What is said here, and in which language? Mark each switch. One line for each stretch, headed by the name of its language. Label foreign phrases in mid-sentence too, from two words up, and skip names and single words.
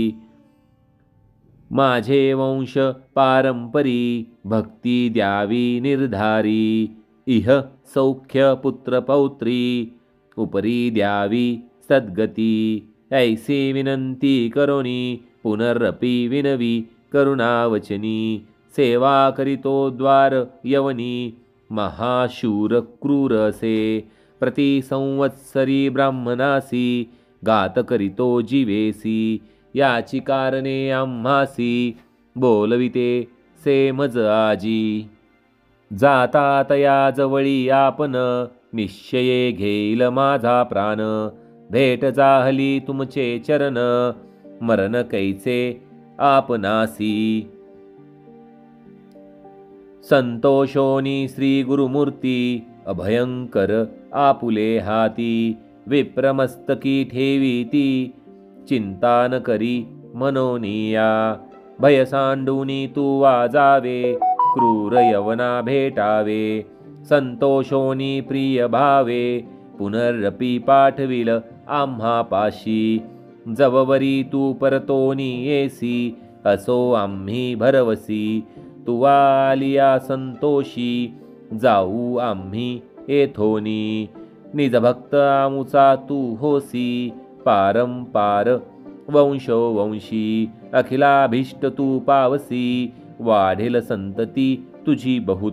Marathi: माझे वंश पारंपरी भक्ती द्यावी निर्धारी इह सौख्य पुत्र पौत्री उपरी द्यावी सद्गती। ऐसी विनंती करोनी पुनरपि विनवी करुणावचनी सेवा करितो द्वार यवनी महाशूर क्रूरसे प्रति संवत्सरी ब्राह्मणासी गात करितो जीवेसी। याची कारणे आम्हासी बोलविते सेमज आजी। जाता तया जवळी आपण निश्चये घेईल माझा प्राण भेट जाहली तुमचे चरण मरण कैचे आपणासी। संतोषोनी श्री गुरुमूर्ती अभयंकर आपुले हाती विप्रमस्तकी ठेवी ती चिंता न करी मनोनिया। भय सांडूनी तू वाजावे क्रूर यवना भेटावे संतोषोनी प्रिय भावे पुनरपि पाठविल आम्हा पाशी। जववरी तू परतोनी येसी असो आम्ही भरवसी तू आलिया संतोषी जाऊ आम्ही येथोनी। निजभक्त आमुचा तू होसी पारंपार वंशो वंशी अखिलाभीष्ट तू पावसी वाढेल संतती तुझी बहुत।